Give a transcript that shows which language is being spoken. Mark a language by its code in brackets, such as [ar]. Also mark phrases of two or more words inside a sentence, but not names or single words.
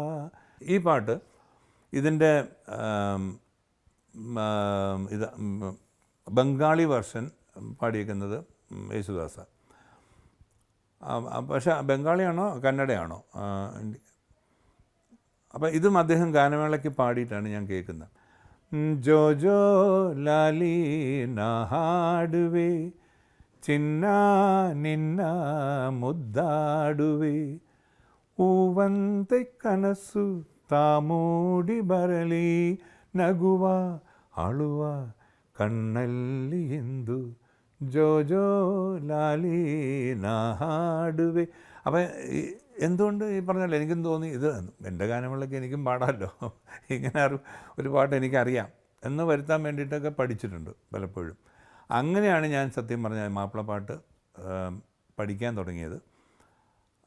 [ml] ഈ പാട്ട് ഇതിൻ്റെ ഇത് [en] Bengali version [ml] പാടിയിരിക്കുന്നത് യേശുദാസ്. പക്ഷേ ബംഗാളിയാണോ കന്നഡയാണോ, അപ്പോൾ ഇതും അദ്ദേഹം ഗാനമേളയ്ക്ക് പാടിയിട്ടാണ് ഞാൻ കേൾക്കുന്നത്. [kn] ಜೋ ಜೋ ಲಾಲಿ ನಾಡುವೆ ಚಿನ್ನ ನಿನ್ನ ಮುದ್ದಾಡುವೆ ಹೂವಂತೆ ಕನಸು ತಾಮೂಡಿ ಬರಲಿ ನಗುವ ಅಳುವ ಕಣ್ಣಲ್ಲಿ ಎಂದು ಜೋ ಜೋ ಲಾಲಿ ನಾಡುವೆ. [ml] അപ്പം എന്തുകൊണ്ട് ഈ പറഞ്ഞല്ലോ, എനിക്കും തോന്നി ഇത് എൻ്റെ ഗാനങ്ങളിലൊക്കെ എനിക്കും പാടാമല്ലോ, ഇങ്ങനെ ഒരു പാട്ട് എനിക്കറിയാം എന്ന് വരുത്താൻ വേണ്ടിയിട്ടൊക്കെ പഠിച്ചിട്ടുണ്ട് പലപ്പോഴും. അങ്ങനെയാണ് ഞാൻ സത്യം പറഞ്ഞാൽ മാപ്പിളപ്പാട്ട് പഠിക്കാൻ തുടങ്ങിയത്.